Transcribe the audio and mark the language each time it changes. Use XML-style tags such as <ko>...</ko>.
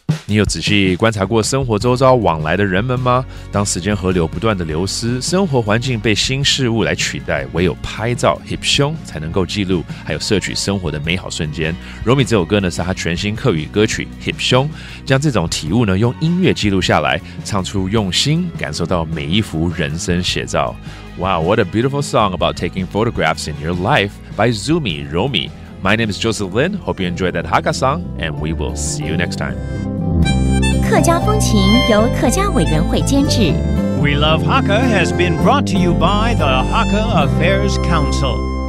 <zh>你有仔细观察过生活周遭往来的人们吗？当时间河流不断的流失，生活环境被新事物来取代，唯有拍照 翕相才能够记录，还有摄取生活的美好瞬间。柔米这首歌呢，是他全新客语歌曲翕相，将这种体悟呢用音乐记录下来，唱出用心感受到每一幅人生写照。</zh> <en>Wow, what a beautiful song about taking photographs in your life by Zoomie-翕相. My name is Joseph Lin. Hope you enjoyed that Hakka song, and we will see you next time.</en> <zh>客家风情由客家委员会监制。</zh> <en>We Love Hakka has been brought to you by the Hakka Affairs Council.</en>